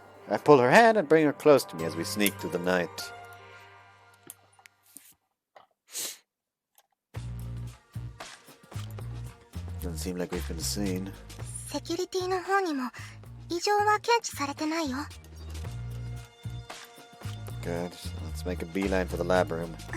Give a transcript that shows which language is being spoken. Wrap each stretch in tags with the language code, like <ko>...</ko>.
<en>I pull her hand and bring her close to me as we sneak through the night. Doesn't seem like we've been seen.</en> <ja>セキュリティの方にも異常は検知されてないよ。</ja> <en>Good. So let's make a beeline for the lab room.</en>